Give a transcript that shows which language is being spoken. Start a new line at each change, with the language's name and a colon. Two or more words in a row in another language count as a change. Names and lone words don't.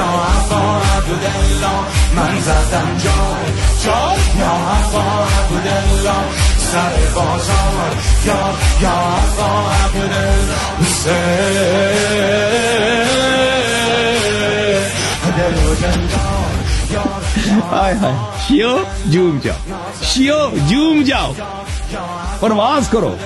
Persian: عبا عبدالله من زدم جار یا عبا عبدالله سر بازار یار یا عبا عبدالله
Urdu: ہائے ہائے شیعو جھوم جاؤ، شیعو جھوم جاؤ، پرواز کرو.